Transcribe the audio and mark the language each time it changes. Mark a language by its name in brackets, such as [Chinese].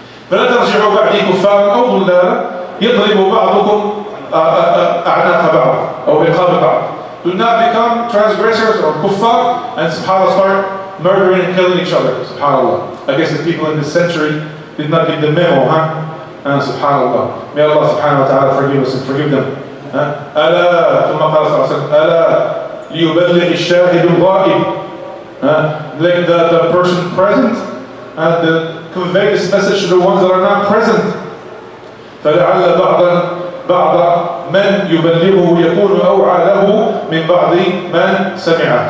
[Arabic] فلا ترجعوا بعدي كفارا أو ضلالا يضرب بعضكم أعناق بعض أو رقاب بعض. [English] Do not become transgressors or kuffar and subhanAllah start murdering and killing each other. Subhanallah. I guess the people in this century did not get the memo, and subhanallah. May Allah subhanahu wa ta'ala forgive us and forgive them. [Arabic] ألا ثم قال صلى الله عليه وسلم ألا ليبلغ الشاهد الغائب. [English] Like the person present, to convey this message to the ones that are not present. [Arabic] فلعل بعض من يبلغه يكون أوعى له من بعض من سمعه.